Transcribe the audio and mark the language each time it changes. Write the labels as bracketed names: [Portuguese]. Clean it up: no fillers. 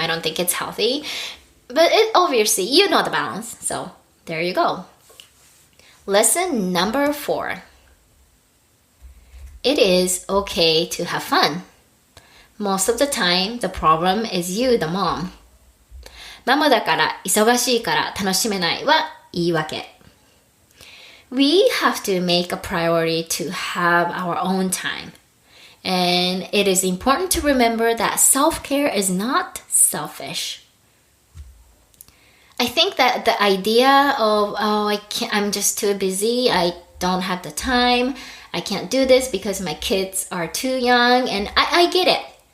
[English] I don't think it's healthy. But obviously, you know the balance. So there you go. Lesson number 4. It is okay to have fun. Most of the time, the problem is you, the mom. [Japanese] ママだから忙しいから楽しめないは言い訳。 [English] We have to make a priority to have our own time. And it is important to remember that self-care is not selfish. I think that the idea of, I'm just too busy, I don't have the time, I can't do this because my kids are too young, and I get it.